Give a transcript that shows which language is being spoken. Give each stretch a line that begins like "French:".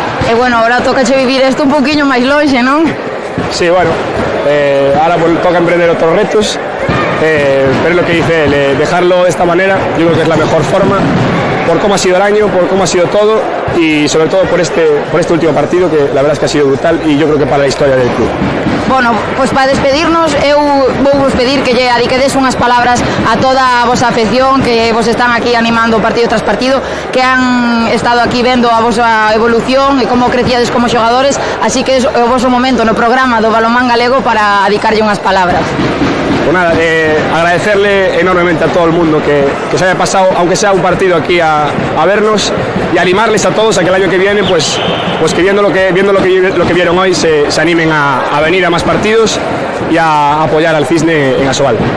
Galician: E bueno, ahora tocache vivir isto un poquinho máis lonxe, non?
Spanish: Sí, bueno, ahora toca emprender otros retos, pero es lo que dice él, dejarlo de esta manera, yo creo que es la mejor forma, por cómo ha sido el año, por cómo ha sido todo y sobre todo por este último partido que la verdad es que ha sido brutal y yo creo que para la historia del club.
Galician: Bueno, pois para despedirnos eu vou vos pedir que lle adiquedes unhas palabras a toda a vosa afección que vos están aquí animando partido tras partido, que han estado aquí vendo a vosa evolución e como crecíades como xogadores, así que é o voso momento no programa do Balonmán Galego para adicarlle unhas palabras.
Spanish: Pues nada, agradecerle enormemente a todo el mundo que se haya pasado, aunque sea un partido aquí a vernos y animarles a todos a que el año que viene, pues que viendo lo que vieron hoy se animen a venir a más partidos y a apoyar al Cisne en Asobal.